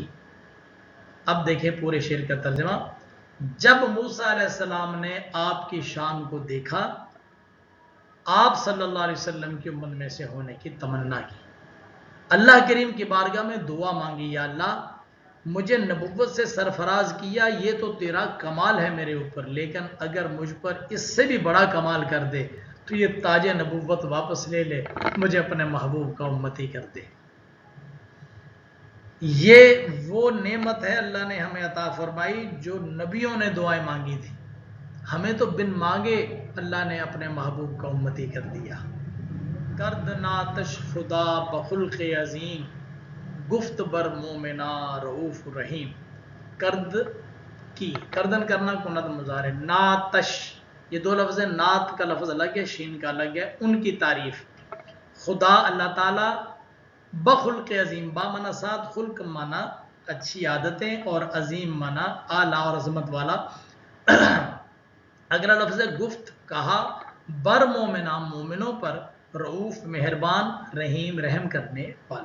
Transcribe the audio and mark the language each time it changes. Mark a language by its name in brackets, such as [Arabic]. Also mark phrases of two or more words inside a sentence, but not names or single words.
[Urdu] اب دیکھیں پورے شعر کا ترجمہ. جب موسیٰ [Arabic] علیہ السلام [Urdu] نے آپ کی شان کو دیکھا، آپ [Arabic] صلی اللہ علیہ وسلم [Urdu] کی امت میں سے ہونے کی تمنا کی، اللہ کریم کی بارگاہ میں دعا مانگی، یا اللہ مجھے نبوت سے سرفراز کیا، یہ تو تیرا کمال ہے میرے اوپر، لیکن اگر مجھ پر اس سے بھی بڑا کمال کر دے تو یہ تاج نبوت واپس لے لے، مجھے اپنے محبوب کا امتی کر دے. یہ وہ نعمت ہے اللہ نے ہمیں عطا فرمائی جو نبیوں نے دعائیں مانگی تھی، ہمیں تو بن مانگے اللہ نے اپنے محبوب کا امتی کر دیا. [Persian] کرد ناتش خدا بخلق عظیم، گفت بر مومنا رؤوف رحیم. [Urdu] کرد کی، کردن کرنا کند مضارع، ناتش یہ 2 لفظ ہیں، نات کا لفظ الگ ہے، شین کا الگ ہے. ان کی تعریف، خدا اللہ تعالی، [Persian] بخلق عظیم، [Urdu] با معنی ساتھ، خلق معنی اچھی عادتیں، اور عظیم معنی اعلیٰ اور عظمت والا. اگلا لفظ ہے گفت، کہا، [Persian] بر مومنا [Urdu] مومنوں پر، رؤوف مہربان، رحیم رحم کرنے والا.